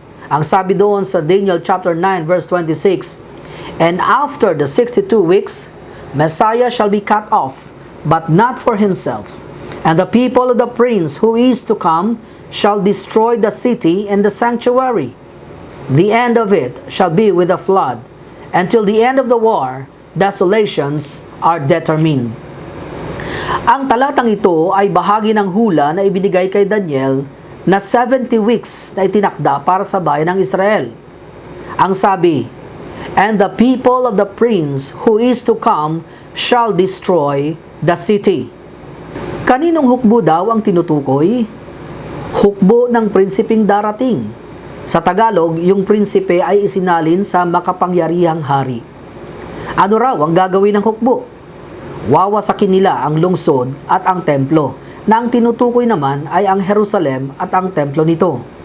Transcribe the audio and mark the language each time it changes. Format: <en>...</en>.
<tl>Ang sabi doon sa</tl> <en>Daniel chapter 9 verse 26, "And after the 62 weeks, Messiah shall be cut off, but not for himself. And the people of the prince who is to come shall destroy the city and the sanctuary. The end of it shall be with a flood. Until the end of the war, desolations are determined."</en> <tl>Ang talatang ito ay bahagi ng hula na ibinigay kay Daniel na 70 weeks na itinakda para sa bayan ng Israel. Ang sabi,</tl> <en>"And the people of the prince who is to come shall destroy the city."</en> <tl>Kaninong hukbo daw ang tinutukoy? Hukbo ng prinsipeng darating. Sa Tagalog, yung prinsipe ay isinalin sa makapangyarihang hari. Ano raw ang gagawin ng hukbo? Wawasakin nila ang lungsod at ang templo, na ang tinutukoy naman ay ang Jerusalem at ang templo nito.</tl>